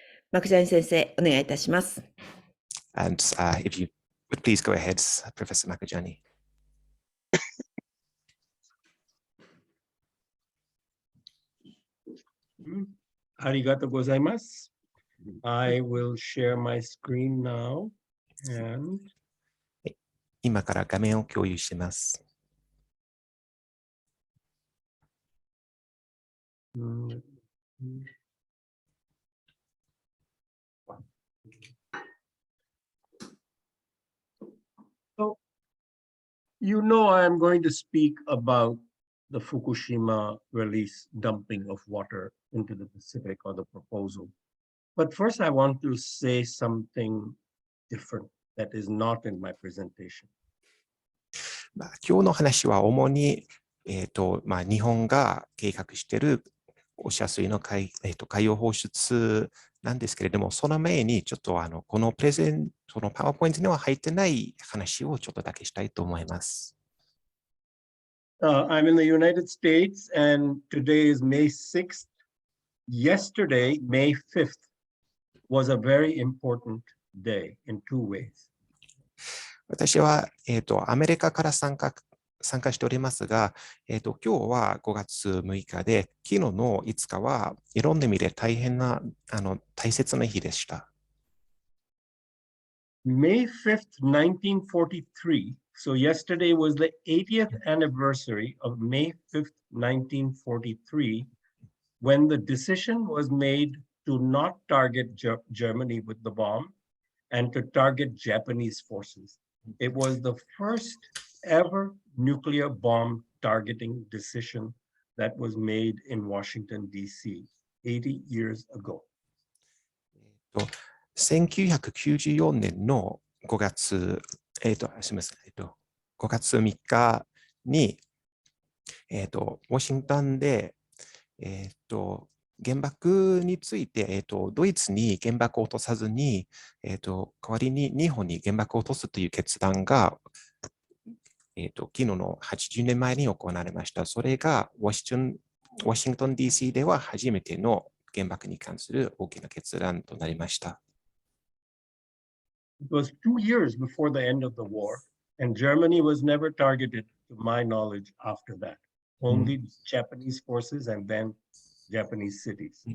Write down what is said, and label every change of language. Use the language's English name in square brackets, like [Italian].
[Japanese] マクジャニ先生、お願いいたします。 [English] And if you would please go ahead, Professor Makujani. [Japanese] ありがとうございます。 [English] I will share my screen now. And... [Japanese] 今から画面を共有します。 [English] So, you know, I'm going to speak about the Fukushima release dumping of water into the Pacific or the proposal. But first, I want to say something different that is not in my presentation. [Japanese] 今日の話は主に、日本が計画している汚染水の海洋放出なんですけれども、その前にちょっとこのそのパワーポイントには入ってない話をちょっとだけしたいと思います。 [English] I'm in the United States, and today is May 6th. Yesterday, May 5th, was a very important day in two ways. [Japanese] 私は、アメリカから参加しておりますが、今日は5月6日で、昨日の5日はいろんな意味で大切な日でした。 [English] May 5th, 1943. So yesterday was the 80th anniversary of May 5th, 1943, when the decision was made to not target Germany with the bomb and to target Japanese forces. It was the first ever nuclear bomb targeting decision that was made in Washington, D.C. 80 years ago. [Japanese] 1994年の5月、すみません、5月3日に、ウォシントンで、原爆について、ドイツに原爆を落とさずに、代わりに日本に原爆を落とすという決断が、昨日の80年前に行われました。それがワシントン DC では初めての原爆に関する大きな決断となりました。 [English] It was 2 years before the end of the war, and Germany was never targeted, to my knowledge, after that. Only Japanese forces and then Japanese cities.